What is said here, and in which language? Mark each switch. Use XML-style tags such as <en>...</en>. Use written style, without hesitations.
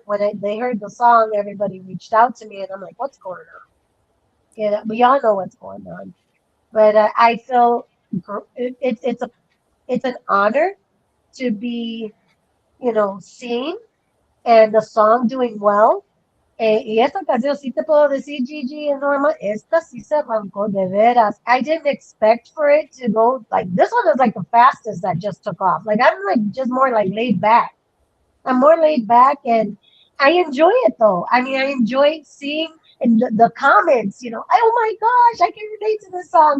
<en>When they heard the song, everybody reached out to me, and I'm like, "What's going on?" We all know what's going on. But I feel it's an honor to be, seen and the song doing well.</en> <es>Y esta canción sí te puedo decir, Gigi and Norma, esta sí se arrancó de veras.</es> <en>I didn't expect for it to go like this one is like the fastest that just took off. Like I'm like just more like laid back. I'm more laid back and I enjoy it though. I mean, I enjoy seeing in the comments, oh my gosh, I can relate to this song.</en>